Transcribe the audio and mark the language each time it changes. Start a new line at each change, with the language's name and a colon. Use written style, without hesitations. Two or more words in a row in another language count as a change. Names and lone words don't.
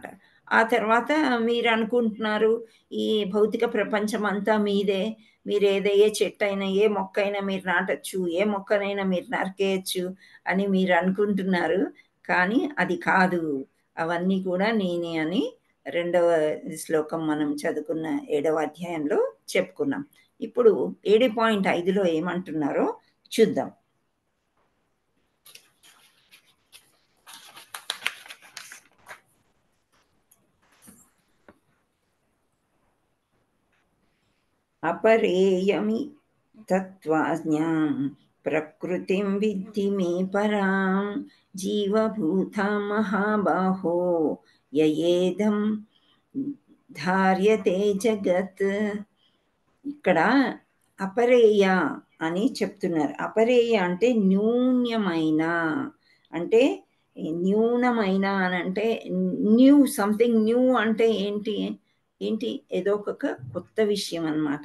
Telugu: ఆ తర్వాత మీరు అనుకుంటున్నారు ఈ భౌతిక ప్రపంచం అంతా మీదే, మీరు ఏ చెట్టు అయినా ఏ మొక్క అయినా మీరు నాటచ్చు, ఏ మొక్కనైనా మీరు నరికేయచ్చు అని మీరు అనుకుంటున్నారు. కానీ అది కాదు, అవన్నీ కూడా నేనే అని 2వ శ్లోకం మనం చదువుకున్న 7వ అధ్యాయంలో చెప్పుకున్నాం. ఇప్పుడు 7.5లో ఏమంటున్నారో చూద్దాం.
Sanskrit: अपरेयमि तत्त्वाज्ञां प्रकृतिं विद्धि मे परां जीवभूतां महाबाहो ययेदं ధార్యతే జగత్.
Telugu: ఇక్కడ అపరేయ అని చెప్తున్నారు. అపరేయ అంటే న్యూన్యమైన, అంటే న్యూనమైన అని అంటే న్యూ,
English: something new
Telugu: అంటే ఏంటి ఏంటి ఏదో ఒక కొత్త విషయం అన్నమాట.